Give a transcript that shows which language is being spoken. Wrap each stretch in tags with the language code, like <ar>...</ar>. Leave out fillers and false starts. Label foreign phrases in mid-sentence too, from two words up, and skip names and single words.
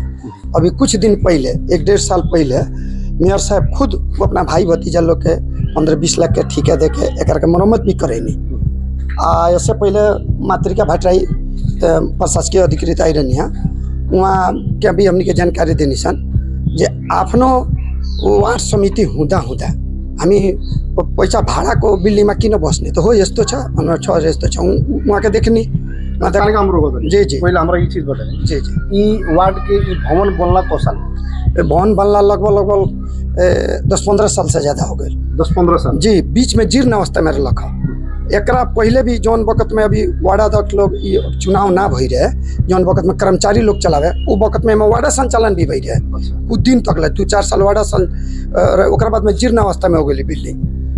<bho>अभी कुछ दिन पहले 1-1.5 साल पहले मेयर साहब खुद वो अपना भाई भतीजा लोग के 15-20 लाख के ठेका दे के एकर के मरम्मत भी करेनी। इससे पहले मातृका भट्टराई प्रशासकीय अधिकृत आई रहनी है, वहाँ के भी हमनी के जानकारी देनी सन जे</bho> <ne>आफ्नो वार्ड समिति हुँदा हामी पैसा भाड़ा को बिल्डिंग में किन बस्ने तो हो यस्तो छ</ne> <bho>भनेर छ यस्तो छ वहाँ के देखनी जी जी। पहले हमरा ई चीज बताए जी जी। ई वार्ड के ई भवन बनला को साल? भवन बनला लगभग 10-15 साल से ज्यादा हो गए। 10-15 साल जी। बीच में जीर्ण अवस्था में रख। एकरा पहले भी जौन वक्त में अभी वार्ड अध्यक्ष लोग चुनाव ना भई रहे, जौन वक्त में कर्मचारी लोग चलावे वो वक्त में वार्ड संचालन भी भई रहे कुछ दिन तक ले 2-4 साल वार्ड ओकरा बाद में जीर्ण अवस्था में हो गई बिल्डिंग।</bho>